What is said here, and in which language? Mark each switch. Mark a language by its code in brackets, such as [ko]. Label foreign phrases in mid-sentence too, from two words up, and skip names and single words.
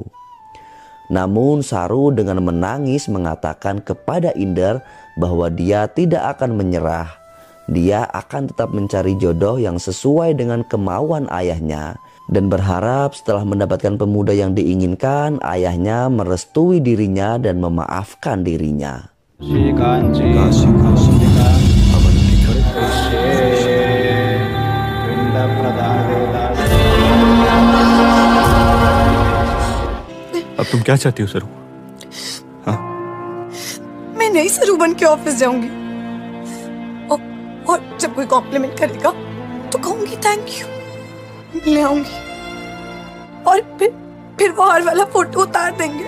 [id] Namun Saru dengan menangis mengatakan kepada Inder bahwa dia tidak akan menyerah. Dia akan tetap mencari jodoh yang sesuai dengan kemauan ayahnya. Dan berharap setelah mendapatkan pemuda yang diinginkan, ayahnya merestui dirinya dan memaafkan dirinya. [hi] अब तुम क्या चाहती हो सरू? हाँ? मैं नई सरू बन के ऑफिस जाऊंगी और जब कोई कॉम्प्लीमेंट करेगा तो कहूंगी [en] thank you, [hi] ले आऊंगी और फिर वो हार वाला फोटो उतार देंगे।